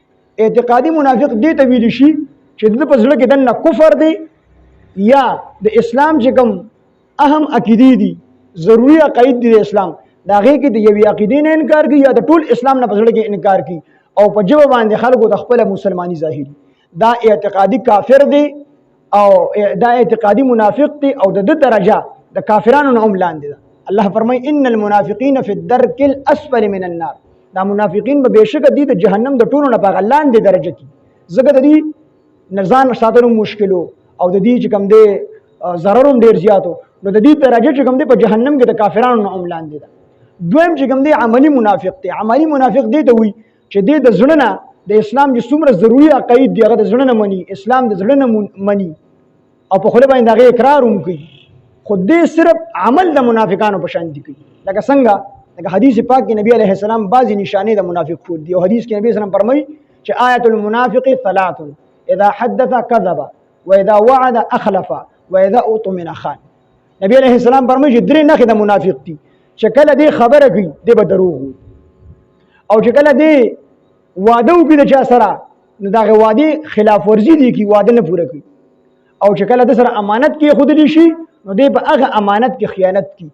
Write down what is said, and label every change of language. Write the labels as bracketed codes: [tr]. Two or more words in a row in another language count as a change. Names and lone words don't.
[ps] اعتقادي منافق دې ته ویل شي چې د په زړه کې دنه کفر دی یا د اسلام چې کوم اهم عقیدې دي ضروري عقاید دي د اسلام دا هغې کې د یوې عقیدې نه انکار کوي یا د ټول اسلام نه په زړه کې انکار کوي او په ژبه باندې خلکو د خپله مسلماني ظاهري. دا اعتقادي کافر دی او دا اعتقادي منافق دی او د ده درجه د کافرانو نه هم لاندې ده. [ar] الله فرمایي ان المنافقین فی الدرک الاسفل من النار. [ps] دا منافقین به بېشکه دي د جهنم د ټولو نه په هغه لاندې درجه کې، ځکه د دې نه ځان ساتلو مشکلو او د دې چې کوم دی ضرر هم ډېر زیاتو، نو د دې درجه چې کوم دی په جهنم کې د کافرانو نه هم لاندې ده. دویم چې کوم دی عملی منافق دی. عملی منافق دی ته وایي چې دی د زړه نه د اسلام چې څومره ضروري عقاید دي هغه د زړه نه مني، اسلام د زړه نه مني او په خوله باندې هغې اقرار هم کوي، خو دی صرف عمل د منافقانو په شان دي کوي. لکه څنګه لکه حدیث پاک کې نبی [ar] علیه السلام [ps] بعضې نشانې د منافق ښود دي او حدیث کې نبی اسلام فرمایي چې [ar] آیت المنافق ثلاث اذا حدث کذب واذا وعد اخلف واذا اؤتمن خان. [ps] نبی [ar] علیه السلام [ps] فرمایي چې درې نښې د منافق دي چې کله دی خبره کوي دی به دروغ وي او چې کله دی واده وکړي د چا سره نو د هغې وعدې خلاف ورزي دی کوي، واده نه پوره کوي، او چې کله د سره امانت کې ایښودلی شي نو دی په هغه امانت کې خیانت کوي.